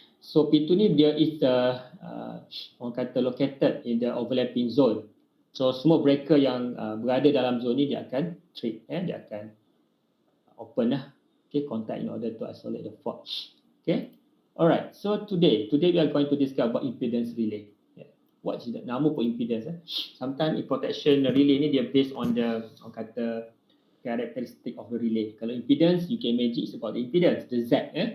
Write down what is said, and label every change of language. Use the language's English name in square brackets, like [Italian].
[English] So P2 [Malay] ni dia [English] is [Malay] orang kata [English] located in the overlapping zone. [Malay] So semua breaker yang berada dalam zone ni dia akan trip, dia akan open lah. [English] Okay, contact in order to isolate the fault. Okay, alright. So today we are going to discuss about impedance relay. What is that? [Malay] Nama pun impedance. [English] Sometimes protection relay [Malay] ni dia [English] based on the [Malay] orang kata [English] characteristic of the relay. Kalau impedance, you can imagine it's about the impedance, the Z.